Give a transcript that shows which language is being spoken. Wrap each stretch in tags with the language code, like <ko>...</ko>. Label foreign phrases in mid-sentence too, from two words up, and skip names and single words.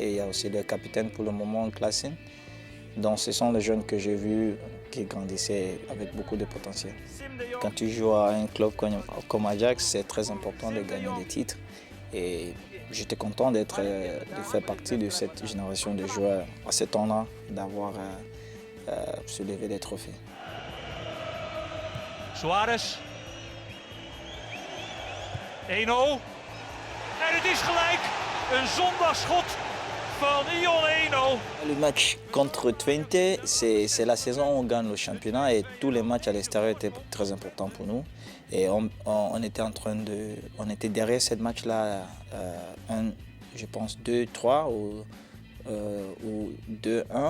<fr>Et il y a aussi le capitaine pour le moment, Klaassen. Donc ce sont les jeunes que j'ai vus qui grandissaient avec beaucoup de potentiel. Quand tu joues à un club comme Ajax, c'est très important de gagner des titres. Et j'étais content de faire partie de cette génération de joueurs à ce temps-là, d'avoir soulevé des trophées. Suarez. 1-0.</fr> <nl>En het is gelijk. Een zondagschot van Ion Eno.</nl> <fr>Le match contre Twente, c'est la saison où on gagne le championnat et tous les matchs à l'extérieur étaient très importants pour nous. Et on était derrière ce match-là, je pense 2-3 ou 2-1.</fr>